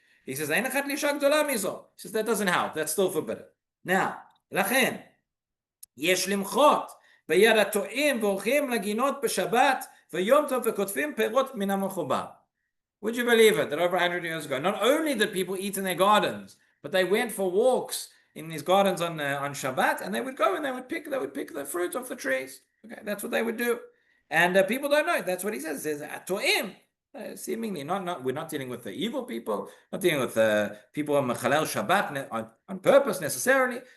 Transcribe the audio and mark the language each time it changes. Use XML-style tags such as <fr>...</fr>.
<en>He says, he says, that doesn't help. That's still forbidden. Now,</en> <he>לכן, יש למחות ביד הטועים והולכים לגינות בשבת ויום טוב וכותבים פירות מן המחובר.</he> <en>Would you believe it, that over 100 years ago, not only did people eat in their gardens, but they went for walks in these gardens on Shabbat, and they would go and they would pick the fruit off the trees. Okay, that's what they would do. And people don't know. That's what he says. He says, To'im. Seemingly, we're not dealing with the evil people, not dealing with people on Mechalel Shabbat on purpose necessarily.</en>